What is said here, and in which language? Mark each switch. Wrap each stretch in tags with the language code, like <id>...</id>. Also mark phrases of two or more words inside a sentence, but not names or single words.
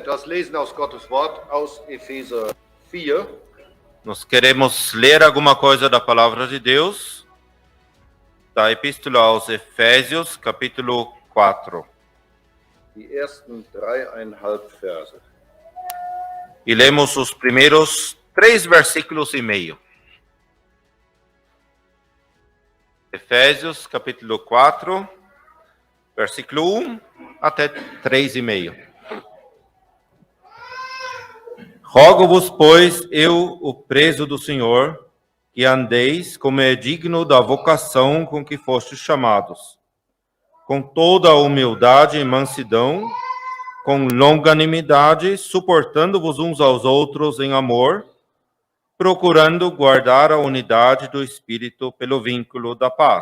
<de>lesen aus Gottes Wort, aus Epheser 4.</de> <pt>Nós queremos ler alguma coisa da palavra de Deus, da Epístola aos Efésios, capítulo 4.</pt> <de>Die ersten 3,5 Verse.</de> <pt>E lemos os primeiros 3 versículos e meio. Efésios, capítulo 4, versículo 1 até 3 e meio. Rogo-vos, pois, eu, o preso do Senhor, que andeis como é digno da vocação com que fostes chamados, com toda a humildade e mansidão, com longanimidade, suportando-vos uns aos outros em amor, procurando guardar a unidade do Espírito pelo vínculo da paz.</pt>